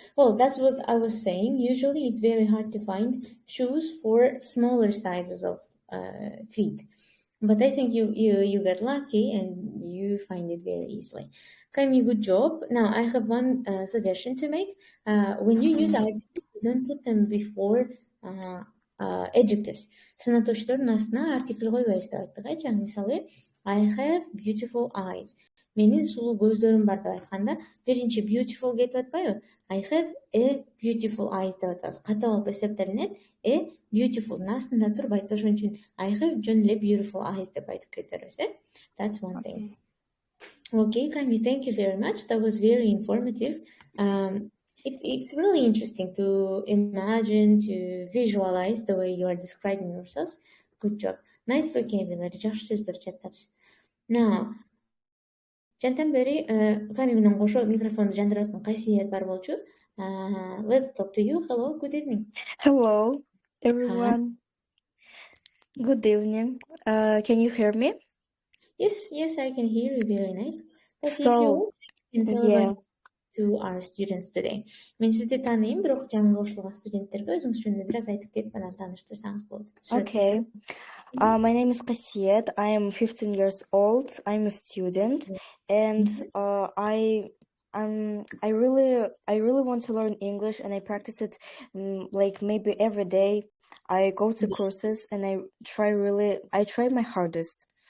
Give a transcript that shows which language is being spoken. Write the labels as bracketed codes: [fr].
[en] Well, that's what I was saying. Usually, it's very hard to find shoes for smaller sizes of feet. But I think you got lucky and you find it very easily. Kami, good job. Now, I have one suggestion to make. When you use adjectives, don't put them before adjectives. [ky] Санатоштордун астына артикль койбойбуз деп айттык, жаңы мисалы, [en] I have beautiful eyes. [ky] Менин сулуу көздөрүм бар деп айтканда, биринчи beautiful кетип атпайбы? [en] I have a beautiful eyes деп атабыз. [ky] Ката болуп эсептелинет. Beautiful астында турбайт. Ошон үчүн [en] I have [ky] жөн эле [en] beautiful eyes [ky] деп айтып кетербиз, [en] That's one thing. Okay, Kami, thank you very much. That was very informative. It's really interesting to imagine, to visualize the way you are describing yourselves. Good job. Nice vocabulary. [ky] Жакшы сөздөр чаттапсыз. [en] Now, [ky] жантан бери Kami менен кошо микрофонду жандырып аткан Кайсиет бар болчу. [en] Let's talk to you. Hello, good evening. Hello, everyone. Hi. Good evening. Can you hear me? Yes, I can hear you. Very nice. So, yeah. To our students today. [ky] Мен сизди тааныйм, бирок жаңы кошулган студенттерге өзүңүз жөнүндө бир аз айтып кетип анан тааныштырсаңыз болот. [en] Okay. My name is Kasiet. I am 15 years old. I'm a student, and I really want to learn English, and I practice it like maybe every day. I go to courses, and I try my hardest.